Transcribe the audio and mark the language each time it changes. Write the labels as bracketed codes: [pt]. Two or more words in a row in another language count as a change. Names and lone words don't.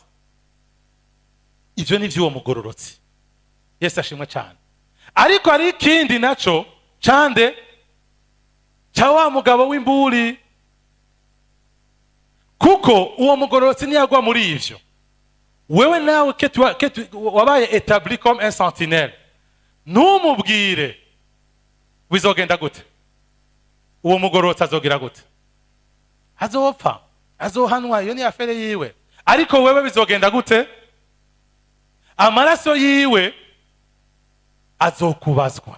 [rn] Ivyo ni vy'uwo mugororotsi. Yesu ashimwe cyane. Ariko hari ikindi naco cande cha wa mugabo w'imburi, kuko uwo mugororotsi ntiyagwa muri ivyo. Wewe nawe wabaye [fr] établi comme un sentinelle, [rn] ntumubwire bizogenda gute, uwo mugororotsi azogira gute? Azopfa, azohanwa, iyo ni afere yiwe. Ariko wewe bizogenda gute? Amaraso yiwe azokubazwa.